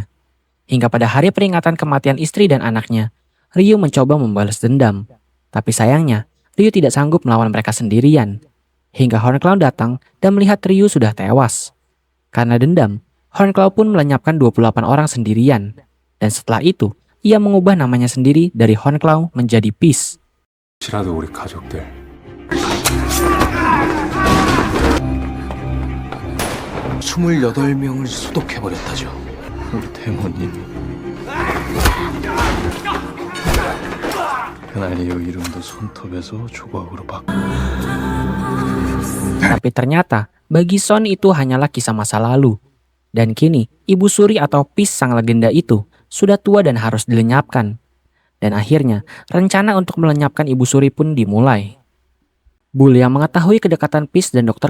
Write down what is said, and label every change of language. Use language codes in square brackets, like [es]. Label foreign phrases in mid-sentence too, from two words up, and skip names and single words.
[id] Hingga pada hari peringatan kematian istri dan anaknya, Ryu mencoba membalas dendam. Tapi sayangnya, Ryu tidak sanggup melawan mereka sendirian. Hingga Horn Claw datang dan melihat Ryu sudah tewas. Karena dendam, Horn Claw pun melenyapkan 28 orang sendirian. Dan setelah itu, ia mengubah namanya sendiri dari Horn Claw menjadi Peace. [ko] 혹시라도 우리 가족들 28명을 소독해버렸다죠. 우리 대모님이 그날 이후 이름도 손톱에서 조각으로 바꾸고 [id] Tapi ternyata, bagi Son itu hanyalah kisah masa lalu. Dan kini, Ibu Suri atau Peace sang legenda itu sudah tua dan harus dilenyapkan. Dan akhirnya, rencana untuk melenyapkan Ibu Suri pun dimulai. Bull yang mengetahui kedekatan Peace dan Dr.